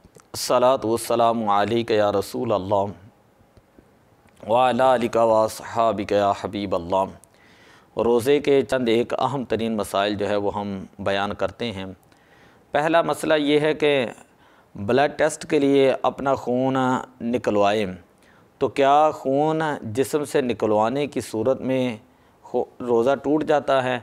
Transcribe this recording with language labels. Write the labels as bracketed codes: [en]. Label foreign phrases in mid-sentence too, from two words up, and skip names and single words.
[ar] الصلاة والسلام عليك يا رسول الله وعلى آلك وأصحابك يا حبيب الله. [ur] روزے کے چند ایک اہم ترین مسائل جو ہے وہ ہم بیان کرتے ہیں. پہلا مسئلہ یہ ہے کہ [en] blood test [ur] کے لیے اپنا خون نکلوائیں تو کیا خون جسم سے نکلوانے کی صورت میں روزہ ٹوٹ جاتا ہے?